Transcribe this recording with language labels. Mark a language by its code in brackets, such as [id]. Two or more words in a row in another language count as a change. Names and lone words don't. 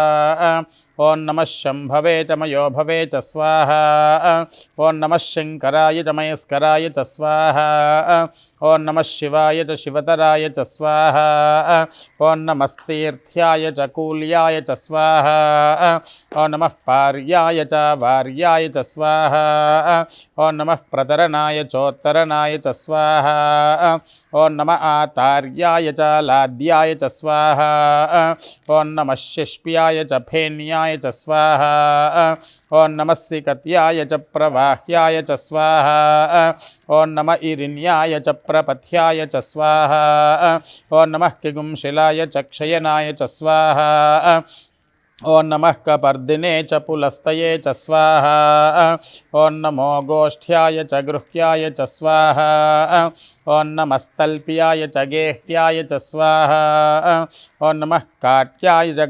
[sa] ఓం నమ శంభవే చ మయోభవే చ స్వాహా ఓం నమ శంకరాయ చ మయస్కరాయ చ స్వాహా ఓం నమ శివాయ చ శివతరాయ చ స్వాహా ఓం నమస్తీర్థ్యాయ చ కూల్యాయ చ స్వాహా ఓం నమ పార్యాయ చ వార్యాయ చ స్వాహా ఓం నమ ప్రతరణాయ చోత్తరణాయ చ స్వాహా ఓం నమ ఆతార్యాయ చ లాద్యాయ చ స్వాహా ఓం నమ శిష్ప్యాయ చ ఫేన్యాయ प्रधानाय च स्वाहा ॐ नमः सिकत्याय च प्रवाह्याय च स्वाहा ॐ नमः इरिण्याय च प्रपथ्याय च स्वाहा ॐ नमः किगुंशिलाय च क्षयनाय च स्वाहा ॐ नमः कपर्दिने च पुलस्तये च स्वाहा ॐ नमो गोष्ठ्याय च गृह्याय च स्वाहा ॐ नमस्तल्प्याय च गेह्याय च स्वाहा ॐ नमः काट्याय च